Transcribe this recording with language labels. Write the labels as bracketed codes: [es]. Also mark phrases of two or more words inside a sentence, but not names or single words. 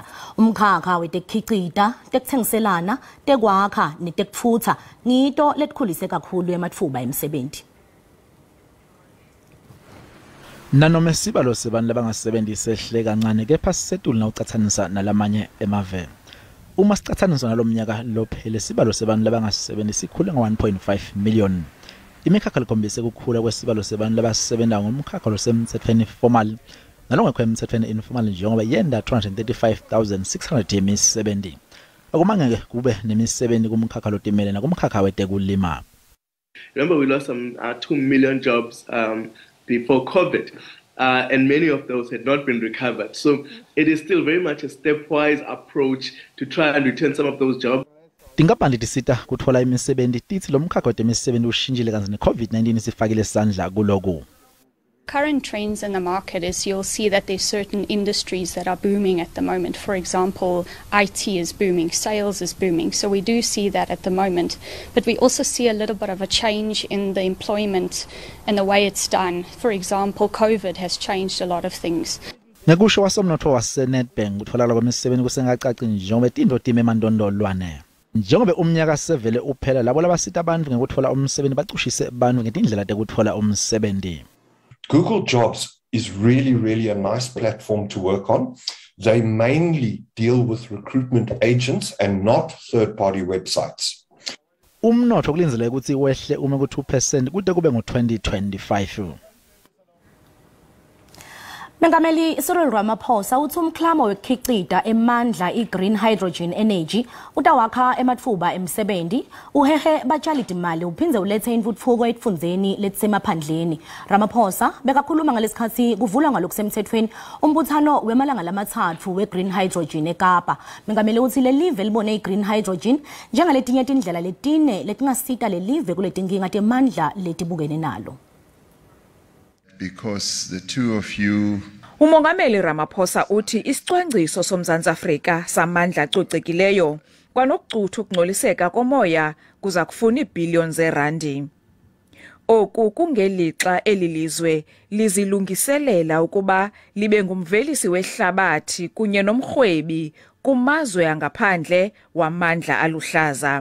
[ss] Umkhakha wetekhiqida, tekuthengiselana, tekwakha netekutfutsa ngito letikhulise kakhulu ematfuba emsebenti. Nanoma isibalo sebantu labangasebenzisi sehle kancane kepha sisetulu nawucathanisa nalamanye emave. Uma sicathanisa nalomnyaka lophele isibalo sebantu labangasebenzisi sikhule nga-1.5 million. Imikhakha likhombise ukukhula kwesibalo sebantu labasebenza ngomkhakha losemthethweni formal nalongekho emthethweni informal njengoba yenda 235,600 yemisebenzi. Akumangeke kube nemisebenzi kumkhakha lotimele nakumkhakha wetekulima. [en] Remember, we lost some 2 million jobs before COVID, and many of those had not been recovered. So it is still very much a stepwise approach to try and return some of those jobs. [ss] Tingaphandle tisita kutfola imisebenzi tithi lo mkhakha wetemisebenzi ushintshile kanzi ne-COVID-19 isifakile isandla kuloku. [en] Current trends in the market is you'll see that there's certain industries that are booming at the moment. For example, IT is booming, sales is booming. So we do see that at the moment. But we also see a little bit of a change in the employment and the way it's done. For example, COVID has changed a lot of things. [ss] Ngekusho wasomnotho wase-Nedbank kutfolakala kwemisebenzi kusengacaci njengoba tinto time emandondolwane. Njengoba umnyaka sevele uphela labo labasita abantu ngekutfola umsebenzi bacushise abantu ngetindlela tekutfola umsebenzi. [en] Google Jobs is really a nice platform to work on. They mainly deal with recruitment agents and not third-party websites. [ss] Umnotho kulinzeleke ukuthi wehle uma ku2% kude kube ngo-2025. Mengameli Cyril Ramaphosa uthi umklamo wekhiqida emandla i- [en] green hydrogen energy [ss] utawakha ematfuba emsebenti uhehe batshalidi imali uphindze ulethe intfutfuko etfundzeni letisemaphandleni. Ramaphosa bekakhuluma ngalesikhathi kuvulwa ngalokusemthethweni umbuthano wemalanga lamathathu we- [en] green hydrogen [ss] eKapa. Mengameli uthi lelive libone i- [en] green hydrogen [ss] njengaletinye tindlela letine letingasita lelive kuletinkinga temandla letibukene nalo. [en] Because the two of you [xh] Umongameli Ramaphosa uthi isicwangciso somzantsi Afrika samandla acocekileyo kwanokucutha ukungcoliseka komoya kuza kufuna iibhiliyoni zeerandi. Oku kungelixa elilizwe lizilungiselela ukuba libe ngumvelisi wehlabathi kunye nomrhwebi kumazwe angaphandle wamandla aluhlaza.